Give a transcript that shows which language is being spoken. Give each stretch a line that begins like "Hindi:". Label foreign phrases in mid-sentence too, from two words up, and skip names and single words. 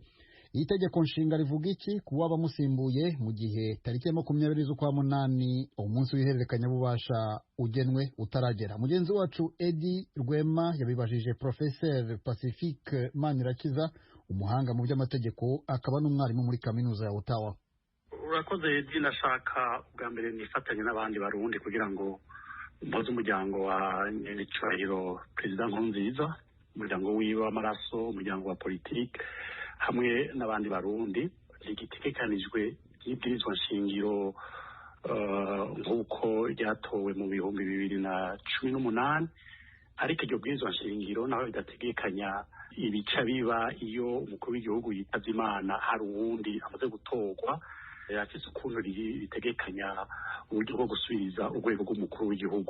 Kinyarwanda: Iri tegeko nshinga rivuga iki ku wabamusimbuye mu gihe tariki ya 20 z'ukwa munani umunsi w'ihererekanyabubasha ugenwe utaragera? Mugenzi wacu Edi Rwema yabibajije Professeur Pacifique Manirakiza, umuhanga mu by'amategeko akaba n'umwarimu muri kaminuza ya Ottawa.
Rundi: Urakoze Edi, nashaka bwa mbere nifatanye n'abandi barundi kugira ngo mpoze umuryango wa nyir'icyubahiro Perezida Nkurunziza, umuryango wiwe w'amaraso, umuryango wa politike hamwe n'abandi barundi. Igitegekanijwe y'ibwirizwa nshingiro nk'uko ryatowe mu 2018, ariko iryo bwirizwa nshingiro naho ridategekanya ibica biba iyo umukuru w'igihugu yitavye Imana hari uwundi amaze gutorwa, yafise ukuntu ritegekanya uburyo bwo gusubiriza urwego rw'umukuru w'igihugu.